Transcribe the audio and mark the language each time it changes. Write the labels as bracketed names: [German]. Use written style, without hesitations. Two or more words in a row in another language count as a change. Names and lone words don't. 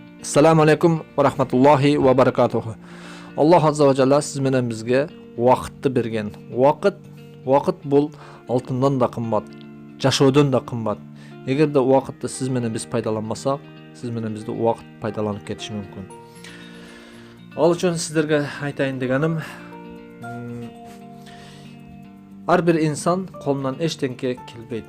[Arabic] السلام عليكم ورحمة الله وبركاته. الله عز وجل [Kyrgyz] siz менен бизге вакытты берген. Вакыт бул алтындан да кымбат, жашоодон да кымбат. Эгерде вакытты сиз менен биз пайдаланмасак, сиз менен бизди вакыт пайдаланып кетиши мүмкүн. Ал үчүн сиздерге айтайын дегеним, ар бир инсан колунан эчтеңке келбейт.